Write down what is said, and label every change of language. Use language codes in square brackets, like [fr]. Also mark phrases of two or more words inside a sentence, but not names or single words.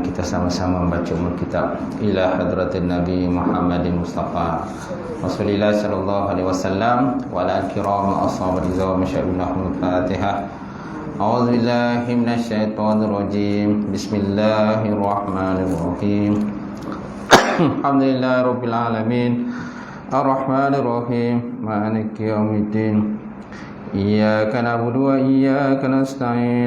[id] kita sama-sama membaca [ar] أم الكتاب إلى حضرة النبي محمد مصطفى رسول الله صلى الله عليه وسلم وعلى كرام أصحاب رضوان ما شاء الله الفاتحة. أعوذ بالله من الشيطان الرجيم. بسم الله الرحمن الرحيم الحمد لله رب العالمين. الرحمن الرحيم مالك يوم الدين. إياك نعبد وإياك نستعين.